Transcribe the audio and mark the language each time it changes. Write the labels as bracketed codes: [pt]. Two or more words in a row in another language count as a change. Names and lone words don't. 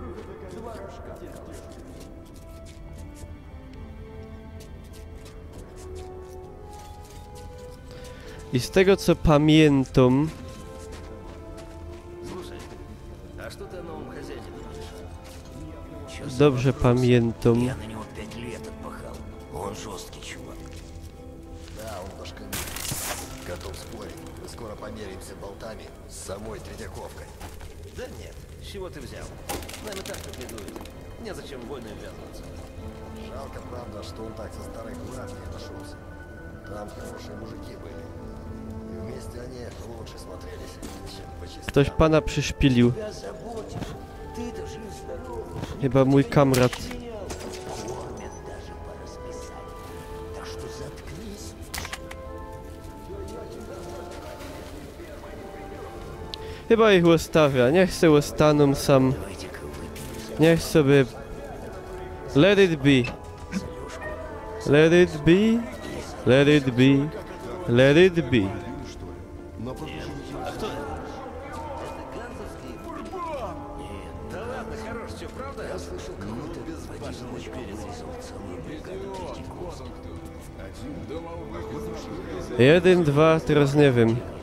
[pl] I z tego co pamiętam... Dobrze pamiętam... [ru] Самой Третьяковкой. Да нет, с чего ты взял? Нам и так тут не дует. Незачем в войны ввязываться. Жалко, правда, что он так со старой гвардией нашелся. Там хорошие мужики были. И вместе они лучше смотрелись, чем почистить. [pl] Ktoś pana przyszpilił. Chyba mój kamrat. Chyba ich ustawia, niech se ustaną sam. Niech sobie... [en] Let it be. Let it be. Let it be. Let it be. [pl] Jeden, dwa, teraz nie wiem.